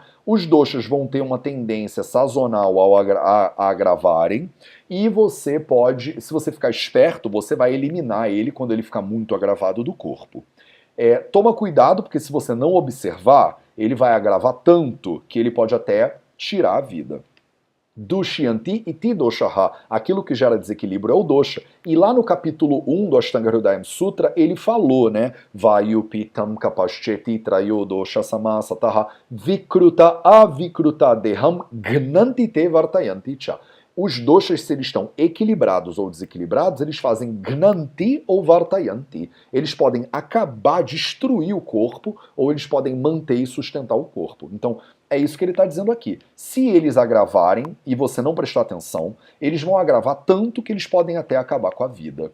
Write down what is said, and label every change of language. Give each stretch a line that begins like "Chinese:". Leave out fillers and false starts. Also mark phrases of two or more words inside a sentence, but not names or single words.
Portuguese: Os doshas vão ter uma tendência sazonal a agravarem e você pode, se você ficar esperto, você vai eliminar ele quando ele ficar muito agravado do corpo. Toma cuidado, porque se você não observar, ele vai agravar tanto que ele pode até tirar a vida.
Sanskrit: Dushyanti iti doshaha,
Portuguese: aquilo que gera desequilíbrio é o dosha. E lá no capítulo 1 do Ashtanga Hridayam Sutra, ele falou,
Sanskrit: Vayupitam kapascheti trayo dosha samasataha vikruta avikruta deham gnanti te vartayanti cha.
Portuguese: Os doshas, se eles estão equilibrados ou desequilibrados, eles fazem gnanti ou vartayanti. Eles podem acabar, destruir o corpo, ou eles podem manter e sustentar o corpo. Então, é isso que ele está dizendo aqui. Se eles agravarem, e você não prestar atenção, eles vão agravar tanto que eles podem até acabar com a vida.